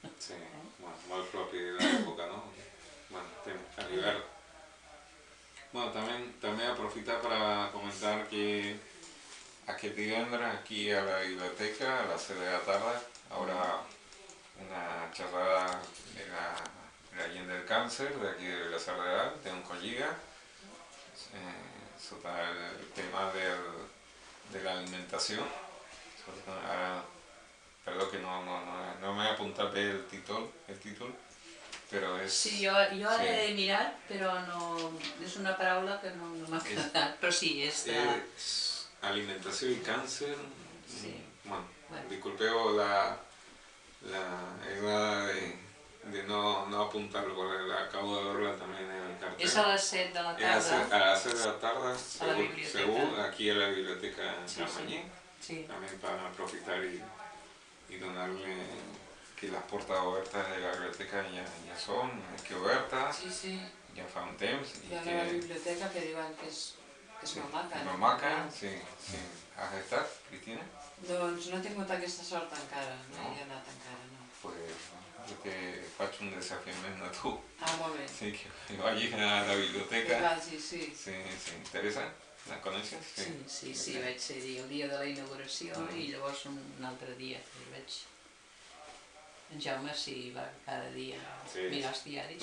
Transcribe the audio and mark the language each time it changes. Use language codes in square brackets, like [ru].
[ca] Sí, bueno, molt propi de l'època, no? Bueno, a l'hivern. [es] Bueno, también aprofitar para comentar que [ca] aquest divendres aquí a la biblioteca, [es] a las 6 de la tarde, habrá una charrada de la Gent del Càncer, de aquí de la Sarreal, de Oncolliga, sobre el tema de la alimentación. Ahora, perdón que no me he apuntado el título, [ca] però és... Sí, jo ara he mirat, però no... És una paraula que no m'ha quedat, però sí, és de... És alimentació i càncer. Sí. [es] Bueno, [ca] disculpeu la errada [es] de no apuntarlo, porque acabo de verla también en el cartel. [ca] És a les 7 de la tarda. [es] A las 7 de la tarde, seguro, aquí en la biblioteca Champañí. [ca] Sí. [es] También para aprovechar y donarle que las puertas abiertas de la biblioteca [ca] ja són aquí obertes, sí. Ja fa un temps. Hi ha la biblioteca que diuen que és molt maca. Molt maca, sí. Has estat, Cristina? Doncs no he tingut aquesta sort encara, no hi he anat encara, no. Pues jo te faig un desafiament a tu. Ah, molt bé. Sí, que vagis a la biblioteca. Que vagi, sí. Sí. Teresa, la coneixes? Sí, vaig ser-hi el dia de la inauguració i llavors un altre dia que hi vaig... En Jaume sí va cada dia mirar els diaris.